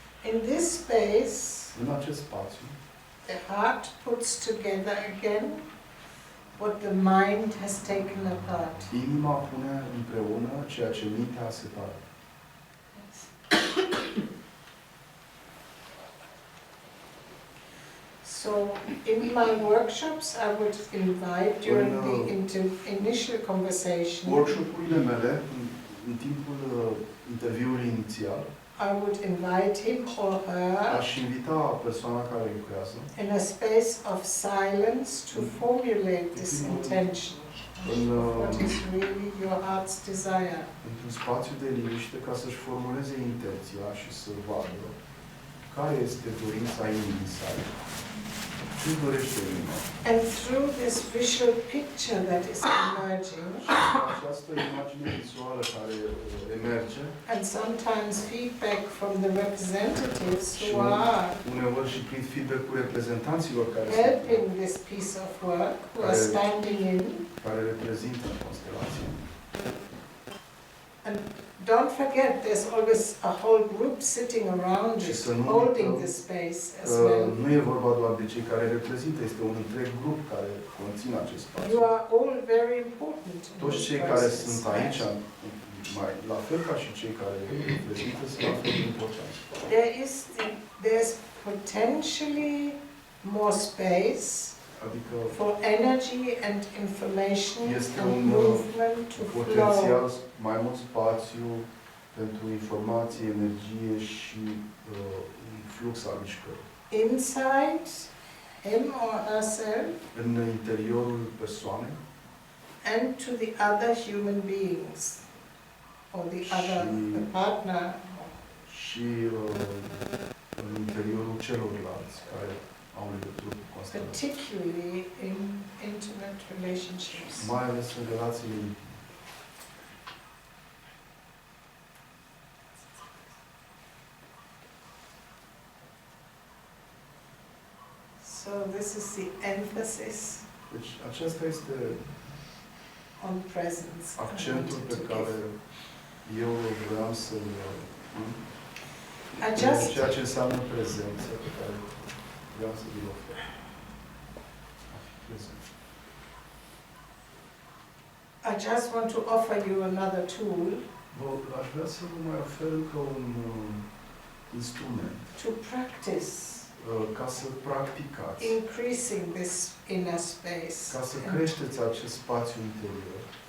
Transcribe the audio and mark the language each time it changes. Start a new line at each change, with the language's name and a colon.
English: In this space,
Romanian: În acest spațiu,
English: the heart puts together again what the mind has taken apart.
Romanian: inima pune împreună ceea ce mintea a separat.
English: So in my workshops, I would invite during the initial conversation.
Romanian: Workshopurile mele, în timpul interviului inițial,
English: I would invite him or her
Romanian: aș invita persoana care lucrează
English: in a space of silence to formulate this intention. What is really your heart's desire?
Romanian: Într-un spațiu de liniște ca să-și formuleze intenția și să vadă care este dorința inimii sale. Ce dorește inima?
English: And through this visual picture that is emerging,
Romanian: Această imagine vizuală care emerge,
English: and sometimes feedback from the representatives
Romanian: și
English: who are
Romanian: uneori și prin feedback-ul reprezentanților care
English: helping this piece of work, who are standing in.
Romanian: Care reprezintă constelația.
English: And don't forget, there's always a whole group sitting around it, holding the space as well.
Romanian: Nu e vorba doar de cei care reprezintă, este un întreg grup care conține acest spațiu.
English: You are all very important.
Romanian: Toți cei care sunt aici, la fel ca și cei care reprezintă, sunt la fel de importanți.
English: There's potentially more space for energy and information and movement to
Romanian: potențial
English: flow.
Romanian: mai mult spațiu pentru informație, energie și un flux al mișcării.
English: Inside him or herself
Romanian: În interiorul persoanei
English: and to the other human beings or the partner.
Romanian: Și în interiorul celorlalți care au legătură cu constelația.
English: Particularly in intimate relationships.
Romanian: Mai ales în relațiile intime.
English: So this is the emphasis
Romanian: Deci acesta este
English: on presence.
Romanian: accentul pe care eu vreau să-l pun. Ceea ce înseamnă prezență, pe care vreau să vi-l ofer.
English: I just want to offer you another tool.
Romanian: Aș vrea să vă mai ofer încă un instrument.
English: To practice.
Romanian: Ca să practicați.
English: Increasing this inner space.
Romanian: Ca să creșteți acest spațiu interior.